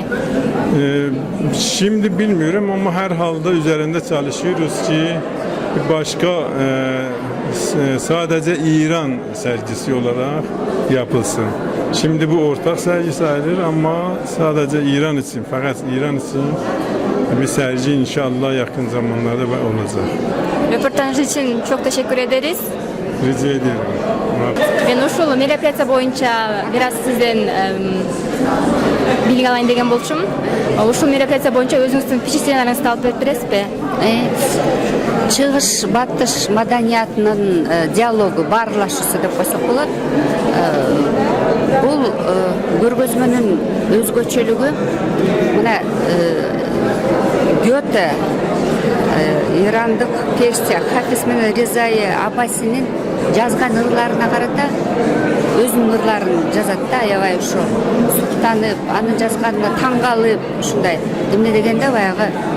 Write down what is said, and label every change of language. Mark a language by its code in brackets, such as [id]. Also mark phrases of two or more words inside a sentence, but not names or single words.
[tr] Şimdi bilmiyorum ama herhalde üzerinde çalışıyoruz ki başka sadece İran sergisi olarak yapılsın. Şimdi bu ortak sergi sayılır ama sadece İran için, fakat İran için bir sergi inşallah yakın zamanlarda olacak. Röportaj için çok teşekkür ederiz. Rica ederim. [ky] Ben ушул мероприятие боюнча [tr] biraz sizden bilgi alayım [ky] деген болчумун. Ушул мероприятие боюнча өзүңүздүн впечатленияларыңызды алып берип бересизби? Чыгыш батыш маданиятынын диалогу баарлашуусу деп койсок болот. Бул көргөзмөнүн өзгөчөлүгү мына Гёте ирандык персия Хафиз менен Резаи Аббасинин жазган ырларына карата өзүнүн ырларын жазат да, аябай ошо суктанып, анын жазганына таң калып, ушундай эмне дегенде баягы